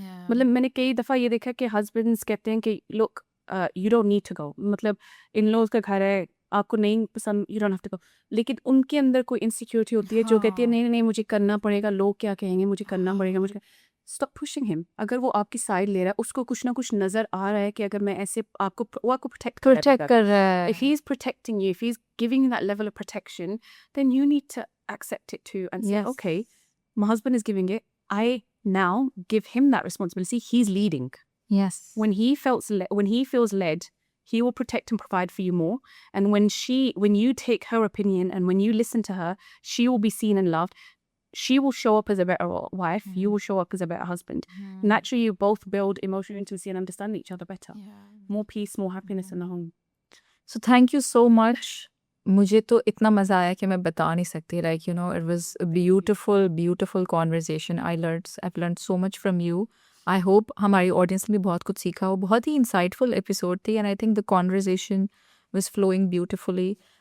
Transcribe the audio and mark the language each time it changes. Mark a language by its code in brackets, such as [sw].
[hi] मतलब मैंने कई दफ़ा ये देखा कि हस्बैंड्स कहते हैं कि [en] look you don't need to go [hi] मतलब इन लॉज का घर है आपको नहीं पसंद [en] you don't have to go [hi] लेकिन उनके अंदर कोई इनसिक्योरिटी होती है जो कहती है नहीं नहीं मुझे करना पड़ेगा लोग क्या कहेंगे मुझे करना पड़ेगा मुझे [en] stop pushing him [hi] अगर वो आपकी साइड ले रहा है उसको कुछ ना कुछ नजर आ रहा है कि अगर मैं ऐसे आपको वो आपको प्रोटेक्ट कर रहा है [en] if he's protecting you if he's giving you that level of protection then you need to accept it too and say Yes. okay my husband is giving it I now give him that responsibility he's leading yes when he feels led he will protect and provide for you more and when you take her opinion and when you listen to her she will be seen and loved she will show up as a better wife you will show up as a better husband naturally you both build emotional intimacy and understand each other better more peace more happiness in the home so thank you so much [hi] मुझे तो इतना मज़ा आया कि मैं बता नहीं सकती [en] like you know it was a beautiful conversation I've learned so much from you I hope [hi] हमारी ऑडियंस ने भी बहुत कुछ सीखा हो बहुत ही इंसाइटफुल एपिसोड थी [en] and I think the conversation was flowing beautifully